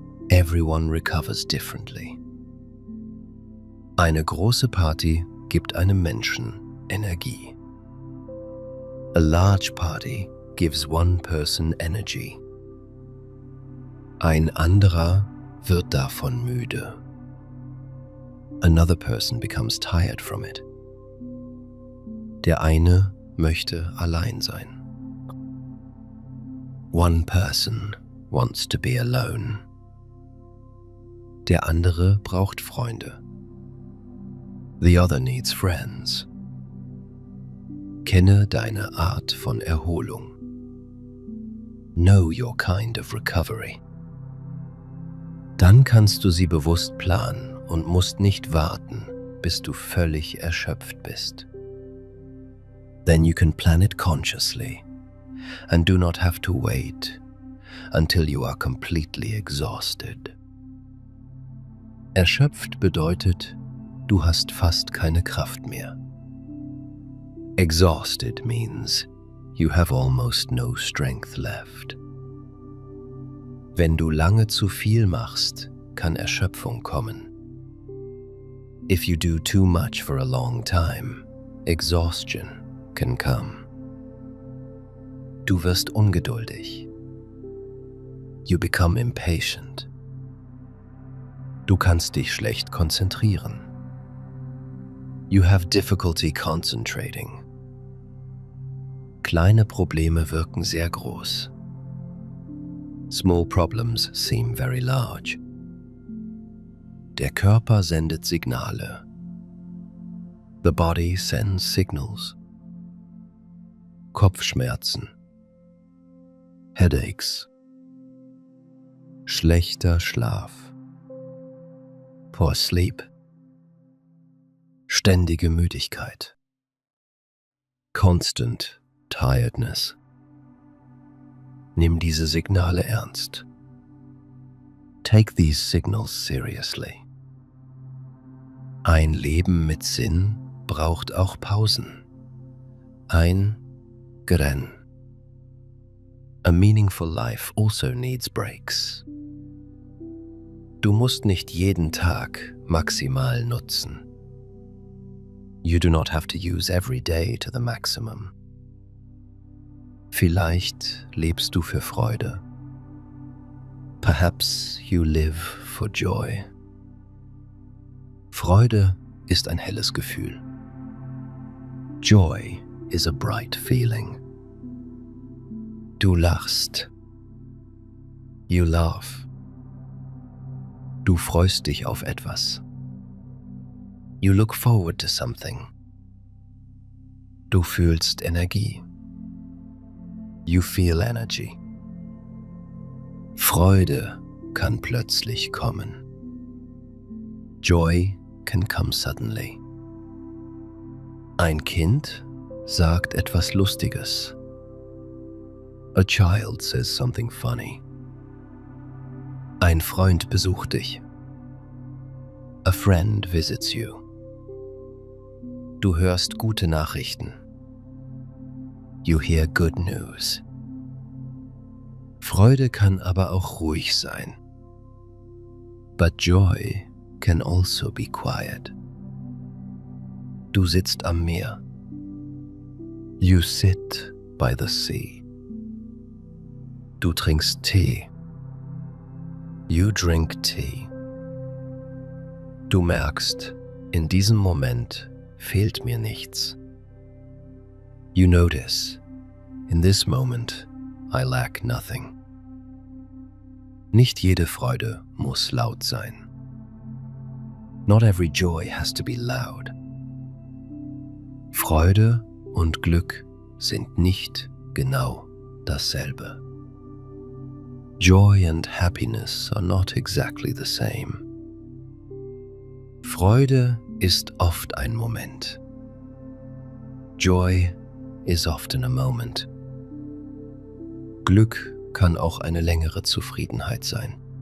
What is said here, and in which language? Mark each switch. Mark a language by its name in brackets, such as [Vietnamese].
[English] Everyone recovers differently. [German] Eine große Party gibt einem Menschen Energie. [English] A large party gives one person energy. [German] Ein anderer wird davon müde. [English] Another person becomes tired from it. [German] Der eine möchte allein sein. [English] One person wants to be alone. [German] Der andere braucht Freunde. [English] The other needs friends. [German] Kenne deine Art von Erholung. [English] Know your kind of recovery. [German] Dann kannst du sie bewusst planen und musst nicht warten, bis du völlig erschöpft bist. [English] Then you can plan it consciously and do not have to wait until you are completely exhausted. [German] Erschöpft bedeutet, du hast fast keine Kraft mehr. [English] Exhausted means you have almost no strength left. [German] Wenn du lange zu viel machst, kann Erschöpfung kommen. [English] If you do too much for a long time, exhaustion can come. [German] Du wirst ungeduldig. [English] You become impatient. [German] Du kannst dich schlecht konzentrieren. [English] You have difficulty concentrating. [German] Kleine Probleme wirken sehr groß. [English] Small problems seem very large. [German] Der Körper sendet Signale. [English] The body sends signals. [German] Kopfschmerzen. [English] Headaches. [German] Schlechter Schlaf. [English] Poor sleep. [German] Ständige Müdigkeit. [English] Constant tiredness. [German] Nimm diese Signale ernst. [English] Take these signals seriously. [German] Ein Leben mit Sinn braucht auch Pausen. Ein Grenn. [English] A meaningful life also needs breaks. [German] Du musst nicht jeden Tag maximal nutzen. [English] You do not have to use every day to the maximum. [German] Vielleicht lebst du für Freude. [English] Perhaps you live for joy. [German] Freude ist ein helles Gefühl. [English] Joy is a bright feeling. [German] Du lachst. [English] You laugh. [German] Du freust dich auf etwas. [English] You look forward to something. [German] Du fühlst Energie. [English] You feel energy. [German] Freude kann plötzlich kommen. [English] Joy can come suddenly. [German] Ein Kind sagt etwas Lustiges. [English] A child says something funny. [German] Ein Freund besucht dich. [English] A friend visits you. [German] Du hörst gute Nachrichten. [English] You hear good news. [German] Freude kann aber auch ruhig sein. [English] But joy can also be quiet. [German] Du sitzt am Meer. [English] You sit by the sea. [German] Du trinkst Tee. [English] You drink tea. [German] Du merkst, in diesem Moment fehlt mir nichts. [English] You notice, in this moment, I lack nothing. [German] Nicht jede Freude muss laut sein. [English] Not every joy has to be loud. [German] Freude und Glück sind nicht genau dasselbe. [English] Joy and happiness are not exactly the same. [German] Freude ist oft ein Moment. [English] Joy is often a moment. [German] Glück kann auch eine längere Zufriedenheit sein.